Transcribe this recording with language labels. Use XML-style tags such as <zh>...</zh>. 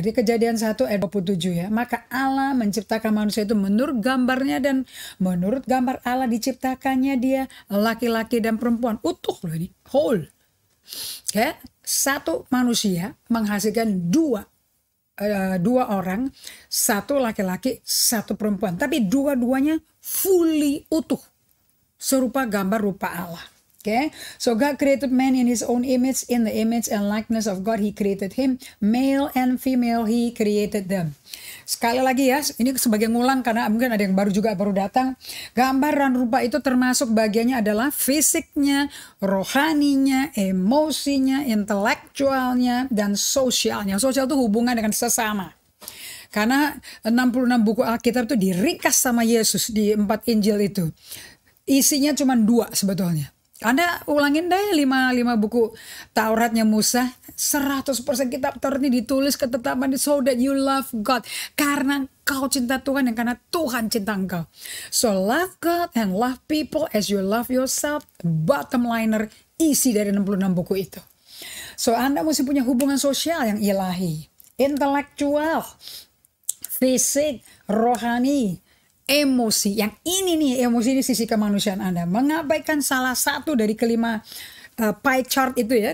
<id>Di Kejadian 1 ayat 27 ya. Maka Allah menciptakan manusia itu menurut gambarnya, dan menurut gambar Allah diciptakannya dia laki-laki dan perempuan. Utuh loh ini, whole. Ya, satu manusia menghasilkan dua orang, satu laki-laki, satu perempuan. Tapi dua-duanya fully utuh, serupa gambar rupa Allah.</id> <en>Okay, so God created man in His own image, in the image and likeness of God He created him, male and female He created them.</en> <id>Sekali lagi ya, ini sebagai ngulang karena mungkin ada yang baru datang. Gambar dan rupa itu termasuk bagiannya adalah fisiknya, rohaninya, emosinya, intelektualnya, dan sosialnya. Sosial itu hubungan dengan sesama. Karena 66 buku Alkitab itu diringkas sama Yesus di 4 Injil itu. Isinya cuma 2 sebetulnya. Anda ulangin deh 5 buku Tauratnya Musa, 100% kitab Taurat ini ditulis ketetapan</id> <en>so that you love God.</en> <id>Karena kau cinta Tuhan dan karena Tuhan cinta engkau.</id> <en>So love God and love people as you love yourself. Bottom liner</en> <id>isi dari 66 buku itu. So Anda mesti punya hubungan sosial yang ilahi, intelektual, fisik, rohani, emosi. Yang ini nih, emosi ini sisi kemanusiaan Anda. Mengabaikan salah satu dari kelima pie chart itu ya.</id>